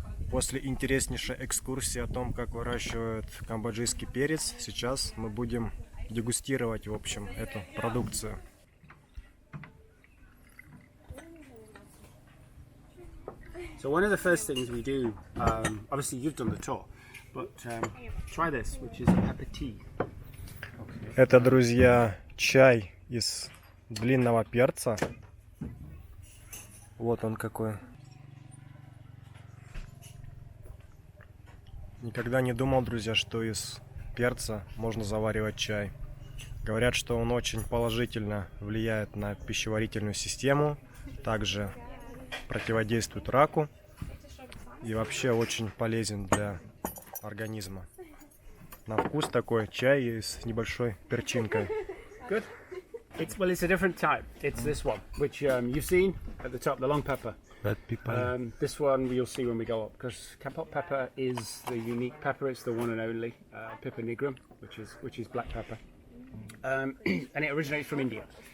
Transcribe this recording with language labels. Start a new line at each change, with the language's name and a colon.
Russian: После интереснейшей экскурсии о том, как выращивают камбоджийский перец, сейчас мы будем дегустировать, в общем, эту продукцию.
English: So one of the first things we do, obviously you've done the tour, but try this, which is a pepper tea.
Russian: Это, друзья, чай из длинного перца. Вот он какой. Никогда не думал, друзья, что из перца можно заваривать чай. Говорят, что он очень положительно влияет на пищеварительную систему, также противодействует раку и вообще очень полезен для организма. На вкус такой чай с небольшой перчинкой.
English: Good. Well, it's a different type. It's this one, which you've seen at the top, the long pepper. This one you'll see when we go up, because Kampot pepper is the unique pepper. It's the one and only Piper nigrum, which is black pepper, and it originates from India.